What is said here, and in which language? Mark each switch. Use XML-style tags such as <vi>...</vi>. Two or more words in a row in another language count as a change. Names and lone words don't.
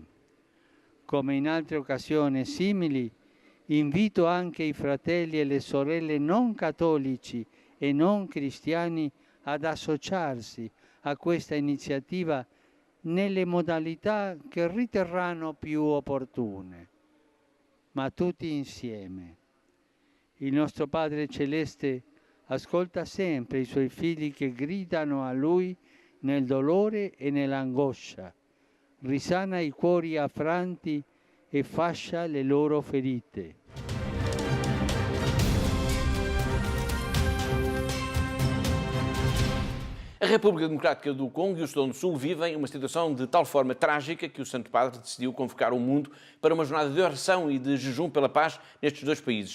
<it>Come in altre occasioni simili, invito anche i fratelli e le sorelle non cattolici e non cristiani ad associarsi a questa iniziativa nelle modalità che riterranno più opportune, ma tutti insieme. Il nostro Padre Celeste ascolta sempre i suoi figli che gridano a Lui nel dolore e nell'angoscia, risana i cuori affranti e fascia le loro ferite.</it> <pt>A República Democrática do Congo e o Sudão do Sul vivem uma situação de tal forma trágica que o Santo Padre decidiu convocar o mundo para uma jornada de oração e de jejum pela paz nestes dois países.</pt>